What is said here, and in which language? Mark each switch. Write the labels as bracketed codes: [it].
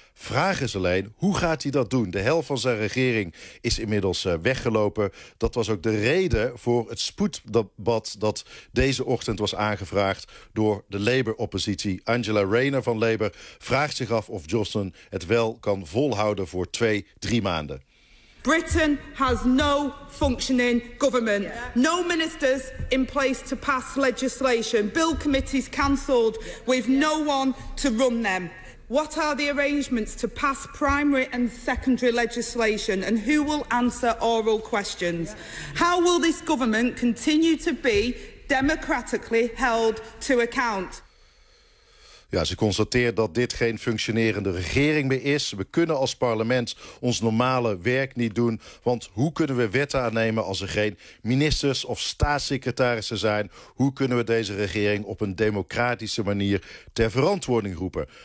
[nl] Vraag is alleen, hoe gaat hij dat doen? De helft van zijn regering is inmiddels weggelopen. Dat was ook de reden voor het spoeddebat dat deze ochtend was aangevraagd door de Labour-oppositie. Angela Rayner van Labour vraagt zich af of Johnson het wel kan volhouden voor 2-3 maanden. [en] Britain has no functioning government. No ministers in place to pass legislation. Bill committees cancelled with no one to run them. What are the arrangements to pass primary and secondary legislation and who will answer oral questions? How will this government continue to be democratically held to account? [nl] Ja, ze constateert dat dit geen functionerende regering meer is. We kunnen als parlement ons normale werk niet doen. Want hoe kunnen we wetten aannemen als er geen ministers of staatssecretarissen zijn? Hoe kunnen we deze regering op een democratische manier ter verantwoording roepen?